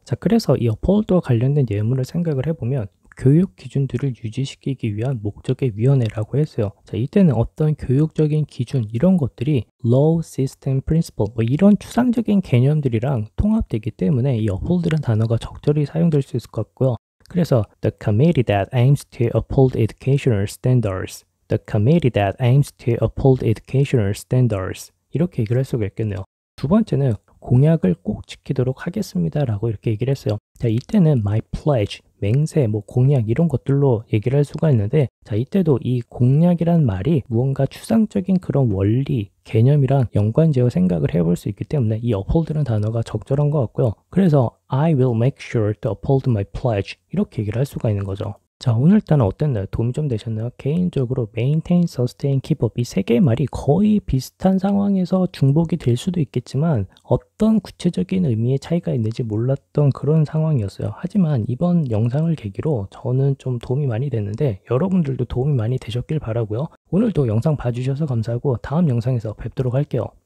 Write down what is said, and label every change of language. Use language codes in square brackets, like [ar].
[ko] 자, 그래서 이 uphold와 관련된 예문을 생각을 해보면 교육 기준들을 유지시키기 위한 목적의 위원회라고 했어요. 자, 이때는 어떤 교육적인 기준 이런 것들이 law system principle 뭐 이런 추상적인 개념들이랑 통합되기 때문에 이 uphold라는 단어가 적절히 사용될 수 있을 것 같고요. 그래서 [en] the committee that aims to uphold educational standards, the committee that aims to uphold educational standards [ko] 이렇게 얘기를 할 수가 있겠네요. 두 번째는 공약을 꼭 지키도록 하겠습니다 라고 이렇게 얘기를 했어요. 자, 이때는 my pledge, 맹세, 뭐 공약 이런 것들로 얘기를 할 수가 있는데 자, 이때도 이 공약이란 말이 무언가 추상적인 그런 원리, 개념이랑 연관지어 생각을 해볼 수 있기 때문에 이 uphold라는 단어가 적절한 것 같고요. 그래서 [en] I will make sure to uphold my pledge [ko] 이렇게 얘기를 할 수가 있는 거죠. 자, 오늘따라 어땠나요? 도움이 좀 되셨나요? 개인적으로 maintain, sustain, keep up 이 세 개의 말이 거의 비슷한 상황에서 중복이 될 수도 있겠지만 어떤 구체적인 의미의 차이가 있는지 몰랐던 그런 상황이었어요. 하지만 이번 영상을 계기로 저는 좀 도움이 많이 됐는데 여러분들도 도움이 많이 되셨길 바라고요. 오늘도 영상 봐주셔서 감사하고 다음 영상에서 뵙도록 할게요.